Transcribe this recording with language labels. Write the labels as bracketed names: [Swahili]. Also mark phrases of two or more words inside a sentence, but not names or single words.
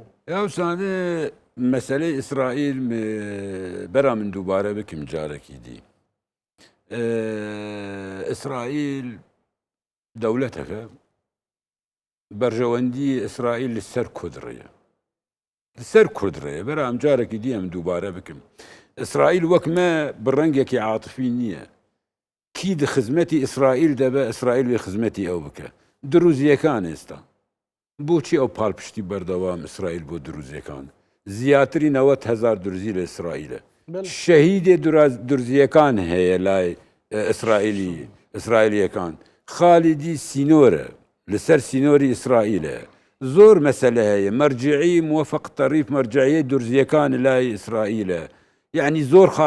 [Kurdish] ya sane mesele İsraîl bera min dubare bikim carekî dî İsraîl dewleteke berjewendiyê İsraîl li ser Kurdreye li ser Kurdreye bera em carekî dî em dubare bikim İsraîl wek me bi rengekî atifî niye kî di xizmetî İsraîl de be İsraîl wê xizmetî ew bike dirûziyekan êsta [Central Kurdish] بۆچی ئەو پاڵپشتی بەردەوام ئیسرائیل بۆ دروزیەکان زیاتری 90,000 درزی لە ئیسرائیلە شەهیدێ درزیەکان هەیە لای ئیسرائیلیەکان خالیدی سینۆرە لەسەر سینۆری ئیسرائیلە زۆر مەسەلە هەیە مەرجعی موفق تەریف مەرجعیە درزیەکان لای ئیسرائیلە یعنی زۆر خاڵ